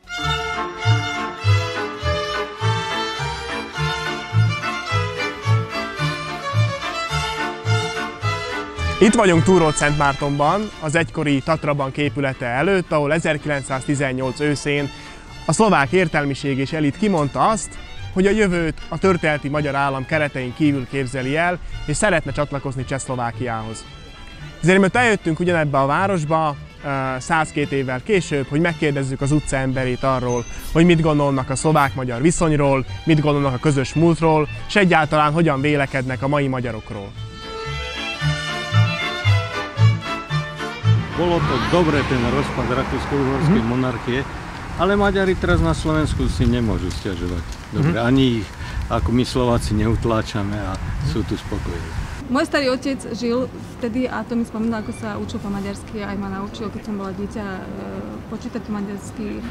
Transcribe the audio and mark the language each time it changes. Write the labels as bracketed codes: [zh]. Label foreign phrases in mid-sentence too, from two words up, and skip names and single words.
[hu] Itt vagyunk Túrócz-Szentmártonban, az egykori Tatrabank épülete előtt, ahol 1918 őszén a szlovák értelmiség és elit kimondta azt, hogy a jövőt a történeti magyar állam keretein kívül képzeli el, és szeretne csatlakozni Csehszlovákiához. Ezért mi eljöttünk ugyanebbe a városba 102 évvel később, hogy megkérdezzük az utca emberét arról, hogy mit gondolnak a szlovák-magyar viszonyról, mit gondolnak a közös múltról, és egyáltalán hogyan vélekednek a mai magyarokról. [sk] Bolo to dobre, ten rozpad rakúsko-uhorskej monarchie, ale Maďari teraz na Slovensku si nemôžu sťažovať. Dobre, ani ich, ako my Slováci, neutláčame a sú tu spokojní. Môj starý otec žil vtedy, a to mi spomínal, ako sa učil po maďarsky, aj ma naučil, keď som bola dieťa, počítať po maďarsky.